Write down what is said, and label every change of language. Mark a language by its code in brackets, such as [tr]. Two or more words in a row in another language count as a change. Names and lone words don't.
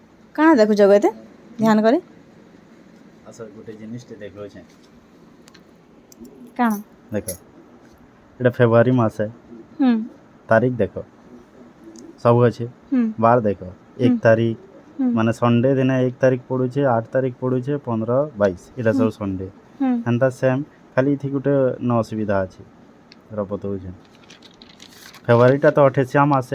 [or] କାଣା ଦେଖୁଛ ଏତେ ଧ୍ୟାନ କରି ଆସ ଗୋଟେ ଜିନିଷଟେ ଦେଖଉଛେ କାଣା [bn] ଦେଖ এটা ফেব্রুয়ারি মাসে হুম তারিখ দেখো [or] ସବୁ ଅଛି হুম ବାର ଦେଖ 1 ତାରିଖ হুম ମାନେ ସଣ୍ଡେ ଦିନ 1 ତାରିଖ ପଡ଼ୁଛେ 8 ତାରିଖ ପଡ଼ୁଛେ 15 22 ଏଇଟା ସବୁ ସଣ୍ଡେ হুম ହେନ୍ତା ସେମ୍ ଖାଲି ଏଠି ଗୋଟେ ନ ଅସୁବିଧା ଅଛି ବତଉଛେ ଫେବ୍ରୁଆରୀଟା ତ 28 ମାସେ